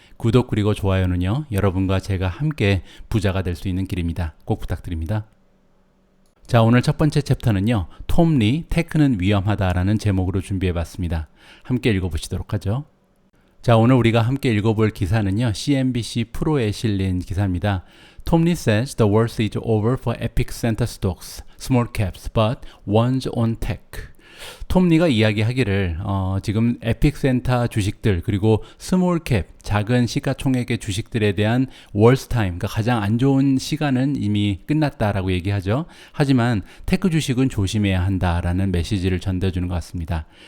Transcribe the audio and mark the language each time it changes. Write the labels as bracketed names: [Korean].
[Korean] 구독 그리고 좋아요는요, 여러분과 제가 함께 부자가 될 수 있는 길입니다. 꼭 부탁드립니다. 자, 오늘 첫 번째 챕터는요, 톰 리, 테크는 위험하다라는 제목으로 준비해봤습니다. 함께 읽어보시도록 하죠. 자, 오늘 우리가 함께 읽어볼 기사는요, CNBC 프로에 실린 기사입니다. [English] Tom Lee says the worst is over for Epicenter stocks, small caps, but one's on tech. [Korean] 톰 리가 이야기하기를 지금 에픽센터 주식들 그리고 스몰캡 작은 시가총액의 주식들에 대한 월스타임, 그러니까 가장 안 좋은 시간은 이미 끝났다라고 얘기하죠. 하지만 테크 주식은 조심해야 한다라는 메시지를 전달해주는 것 같습니다.